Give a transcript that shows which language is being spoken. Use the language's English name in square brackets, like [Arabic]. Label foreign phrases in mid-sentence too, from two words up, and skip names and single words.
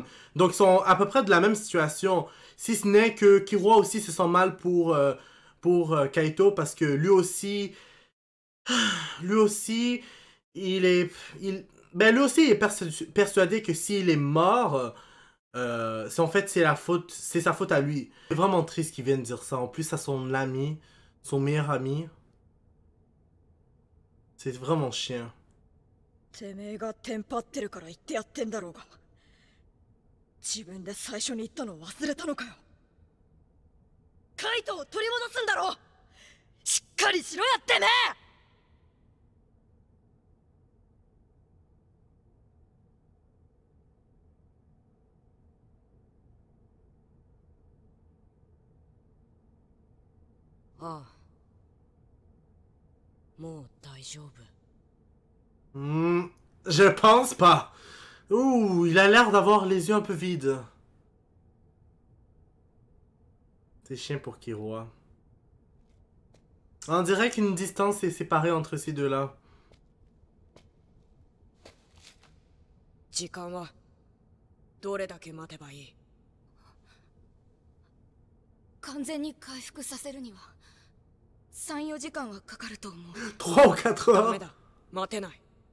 [French] Donc, ils sont à peu près de la même situation. Si ce n'est que Killua aussi se sent mal pour Kaito, parce que lui aussi, il est persuadé que s'il est mort, en fait, c'est sa faute à lui. C'est vraiment triste qu'il vienne dire ça. En plus, à son ami, son meilleur ami. C'est vraiment chiant. [Japanese] てめえがテンパってるから言ってやってんだろうが。自分で最初に言ったの忘れたのかよ。カイトを取り戻すんだろう。しっかりしろやってめえ。ああ。もう大丈夫。 [French] Je pense pas. Ouh, il a l'air d'avoir les yeux un peu vides. C'est chiant pour Killua. On dirait qu'une distance est séparée entre ces deux-là. [Japanese] 時間はどれだけ待てばいい？完全に回復させるには3、4時間はかかると思う。 [French] 3 ou 4 [Japanese] ダメ [French] heures. [Japanese] だ、待てない。